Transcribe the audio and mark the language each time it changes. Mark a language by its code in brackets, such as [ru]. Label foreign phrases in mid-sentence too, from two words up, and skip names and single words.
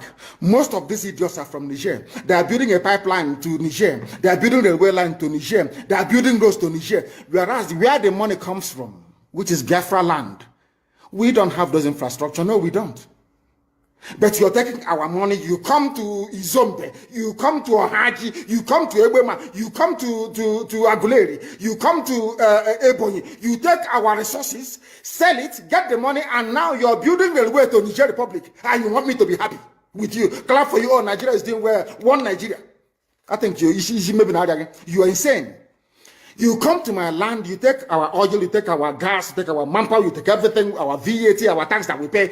[en] Most of these idiots are from Niger. They are building a pipeline to Niger. They are building a railway line to Niger. They are building roads to Niger. Whereas where the money comes from, which is Biafra land, we don't have those infrastructure. No, we don't. But you're taking our money. You come to Izombe, you come to Ohaji, you come to Ebema, you come to Aguleri, you come to Ebonyi. You take our resources, sell it, get the money, and now you're building the way to Niger Republic. And you want me to be happy with you? Clap for you. Oh, Nigeria is doing well. One Nigeria. I think you are insane. You come to my land, you take our oil, you take our gas, you take our manpower, you take everything, our VAT, our tax that we pay.